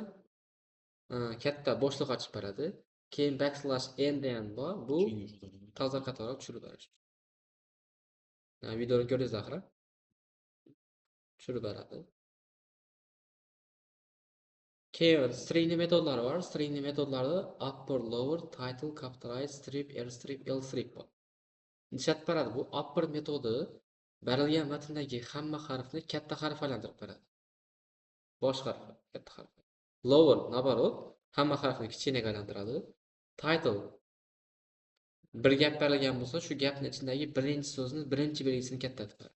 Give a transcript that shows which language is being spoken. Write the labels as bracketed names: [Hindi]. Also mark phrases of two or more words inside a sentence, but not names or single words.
[Uzbek] Katta bo'shliq ochib beradi. Keyin [English] backslash n [Uzbek] degan bor. Bu toza qatorga tushirib berish. Videoni ko'rdingiz axir. Tushirib beradi. Keyin string metodlari bor. String metodlarida upper, lower, title, capitalize, strip, r strip, l strip bor. Chat beradi. Bu upper metodi berilgan matndagi hamma harfni katta harfga aylantirib beradi. Bosh harfi, katta harf. Lower, nabarot, hamma harfni kichkinaga aylantiradi. Title bir gap berilgan bo'lsa, shu gapning ichidagi birinchi so'zni, birinchi belgisini katta qiladi.